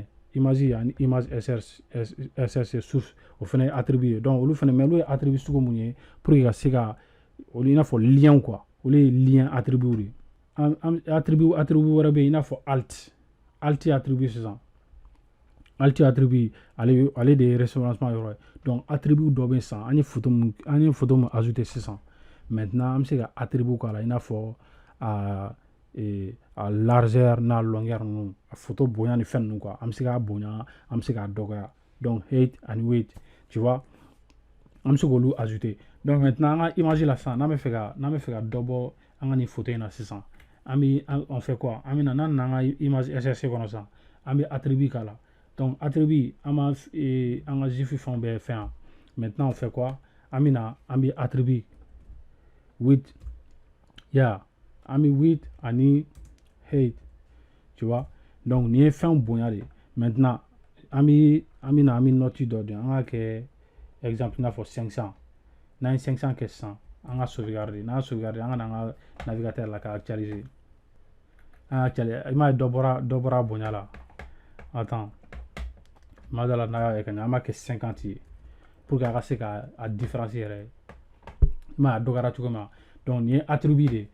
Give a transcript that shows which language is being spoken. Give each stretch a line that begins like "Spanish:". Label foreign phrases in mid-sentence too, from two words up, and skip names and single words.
Bambara: image ani image src source o fɛnɛ ye attribut ye donc olu fɛnɛ mais olu ye attribut sugu mun ye
French: pour que
Bambara: ka se ka olu i n'a fɔ lien quoi olu ye lien attribut de ye attribut wɛrɛ bɛ yen i n'a fɔ alt attribut sisan alt attribut ale de ye référencement yɔrɔ ye donc attribut dɔ bɛ sisan an ye photo mun ajouter sisan maintenant an bɛ se ka attribut k'a la i n'a fɔ a largeur n'a longueur ninnu a photo bonya ni fɛn ninnu quoi an bɛ se k'a bonya an bɛ se k'a dɔgɔya donc height ani weight
French: tu vois
Bambara: an bɛ se k'olu ajouter
French: donc maintenant
Bambara: an ka image la sisan n'an bɛ fɛ ka dɔ bɔ an ka nin photo in na sisan
French: on fait quoi
Bambara: an bɛ na n'an nana an ka image src kɔnɔ sisan an bɛ attribut k'a la donc attribut an ka gif fɛnw bɛɛ fɛn yan
French: maintenant on fait quoi
Bambara: an bɛ attribut width an bɛ width ani height
French: tu vois
Bambara: donc nin ye fɛn bonya de maintenant an bɛ note dɔ di an ka kɛ exemple i n'a fɔ 500 n'an ye 500 kɛ sisan an ka sauvegarder n'an y'a sauvegarder an ka na an ka navigateur la ka actualiser an actualiser i m'a ye dɔ bɔra bonya la attends ma da la n'a y'a kɛ an b'a kɛ 50 ye
French: pour que
Bambara: a ka se ka a différence yɛrɛ i m'a ye a dɔgɔyara cogo min na donc nin ye attribut de ye